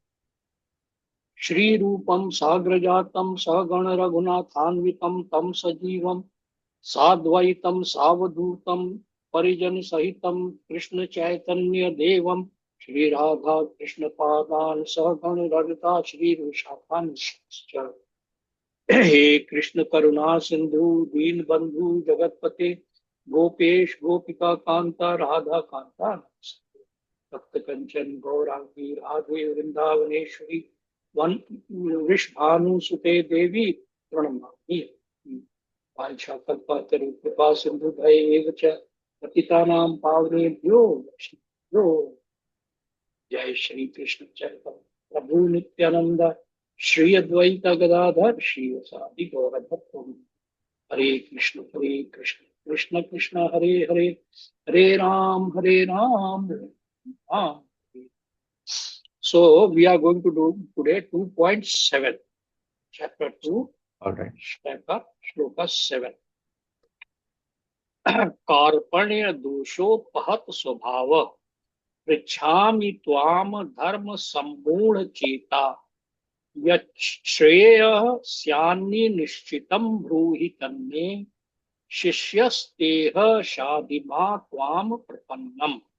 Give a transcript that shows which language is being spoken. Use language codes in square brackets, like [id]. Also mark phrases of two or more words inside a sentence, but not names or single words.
[sa] श्रीरूपं साग्रजातं सहगण रघुनाथान्वितं तं सजीवं साद्वैतं सावधूतं परिजन सहितं कृष्ण चैतन्य देवं श्री राधा कृष्ण पादान सहगण ललिता श्री विशाखान्वितश्च। हे कृष्ण करुणा सिंधु दीन बंधु जगतपते गोपेश गोपिका कांता राधा कांता भक्त कंचन गौरांगी राधे वृंदावनेश्वरी वन वृषभानुसुते देवी प्रणमामि। वाञ्छाकल्पतरुकृपा सिन्धुभयैव च पतितानां पावनेभ्यो वैष्णवेभ्यो जय श्री कृष्ण चैतन्य प्रभु नित्यानंद श्री अद्वैत गदाधर श्रीवासादि गौरभक्तों हरे कृष्ण कृष्ण कृष्ण हरे हरे हरे राम राम। [en] So we are going to do today 2.7 chapter 2 All right. [sa] shloka 7 कार्पण्य दोषोपहत स्वभाव पृच्छामि त्वाम धर्म सम्मूढ़ चेता यच्छ्रेयः स्यान्नि निश्चितं ब्रूहि तन्मे शिष्यस्तेह शाधिमा त्वाम प्रपन्नम्।